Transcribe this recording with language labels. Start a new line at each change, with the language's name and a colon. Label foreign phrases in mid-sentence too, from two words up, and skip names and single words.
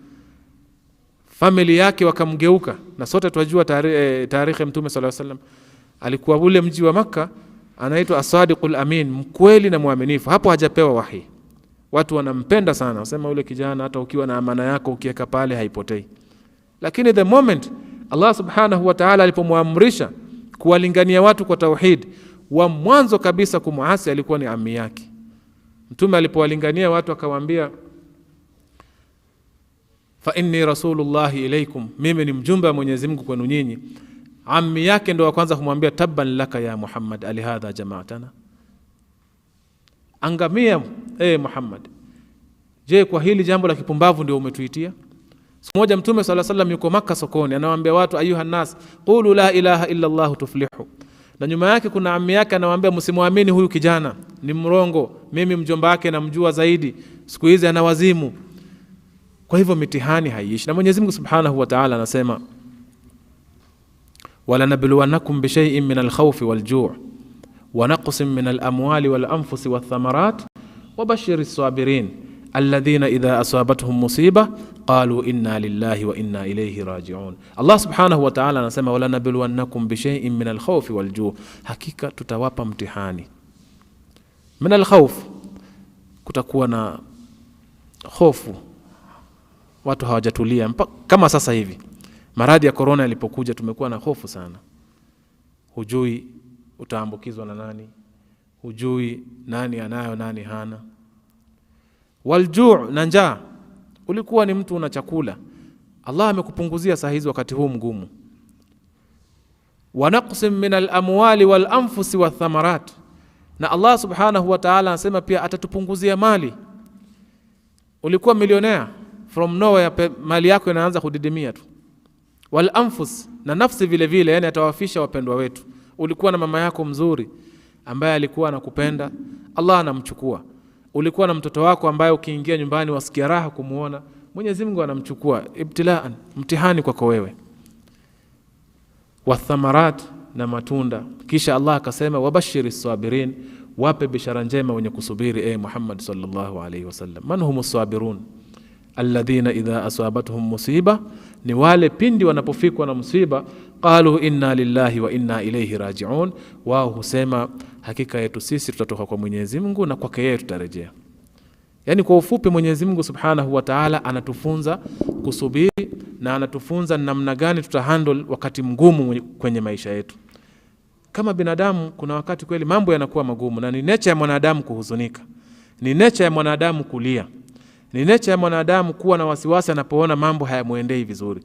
Swahili: Family yake wakamgeuka, na sote tunajua tarehe mtume
Arabic: صلى الله عليه وسلم
Swahili: alikuwa ule mji wa Maka anaitwa As-Sadiqul Amin, mkweli na muaminifu. Hapo hajapewa wahi. Watu wanampenda sana, wasema ule kijana hata ukiwa na amana yako ukiweka pale haipotei. Lakini
English: the moment
Swahili: Allah
Arabic: سبحانه وتعالى
Swahili: alipomwamrisha kuwalingania watu kwa tauhid, wa mwanzo kabisa kumuasi alikuwa ni ammi yake. Mtume alipowalingania watu akawaambia,
Arabic: فإني رسول الله إليكم,
Swahili: mimi ni mjumbe wa Mwenyezi Mungu kwenu nyinyi. Ammi yake ndo wa kwanza kumwambia,
Arabic: تبا لك يا محمد ألهذا جمعتنا,
Swahili: angamia Muhammad, je kwa hili jambo la kipumbavu ndio umetuitia? Siku moja mtume
Arabic: صلى الله عليه وسلم
Swahili: yuko Makka sokoni, anawaambia watu,
Arabic: أيها الناس قولوا لا إله إلا الله تفلحوا.
Swahili: Na nyuma yake kuna ammi yake anawaambia, msimuamini huyu kijana, ni mrongo, mimi mjomba wake namjua zaidi, siku hizi ana wazimu. Kwa hivyo mitihani haiishi.
Arabic: Na Mwenyezi Mungu سبحانه وتعالى anasema ولنبلونكم بشيء من الخوف والجوع ونقص من الأموال والأنفس والثمرات وبشر الصابرين الذين إذا أصابتهم مصيبة قالوا إنا لله وإنا إليه راجعون. Allah سبحانه وتعالى anasema ولنبلونكم بشيء من الخوف والجوع',
Swahili: hakika tutawapa mtihani.
Arabic: من الخوف,
Swahili: kutakuwa na hofu, watu hawajatulia kama sasa hivi. Maradhi ya corona yalipokuja tumekuwa na hofu sana. Hujui utaambukizwa na nani, hujui nani anayo nani hana. Waljuu, na njaa. Ulikuwa ni mtu una chakula, Allah amekupunguzia saa hizi wakati huu mgumu.
Arabic: ونقص من الأموال والأنفس والثمرات,
Swahili: na Allah
Arabic: سبحانه وتعالى
Swahili: anasema pia atatupunguzia mali. Ulikuwa milionea,
English: from nowhere
Swahili: mali yako inaanza kudidimia tu. Wal-anfus, na nafsi vile vile, yani atawafisha wapendwa wetu. Ulikuwa na mama yako mzuri ambaye alikuwa anakupenda, Allah anamchukua. Ulikuwa na mtoto wako ambaye ukiingia nyumbani wasikia raha kumuona, Mwenyezi Mungu anamchukua. Ibtilaan, mtihani kwako wewe. Wathamarat, na matunda. Kisha Allah akasema
Arabic: وبشر الصابرين,
Swahili: wape bishara njema wenye kusubiri,
Arabic: محمد صلى الله عليه وسلم. من هم الصابرون الذين إذا أصابتهم مصيبة,
Swahili: ni wale pindi wanapofikwa na musiba
Arabic: قالوا إنا لله وإنا إليه راجعون,
Swahili: wao husema hakika yetu sisi tutatoka kwa Mwenyezi Mungu na kwake yeye tutarejea. Yani kwa ufupi, Mwenyezi Mungu
Arabic: سبحانه وتعالى
Swahili: anatufunza kusubiri na anatufunza namna gani tutahandle wakati mgumu kwenye maisha yetu. Kama binadamu kuna wakati kweli mambo yanakuwa magumu, na ni nature ya mwanadamu kuhuzunika, ni nature ya mwanadamu kulia, ni nature ya mwanadamu kuwa na wasiwasi anapoona mambo hayamuendei vizuri.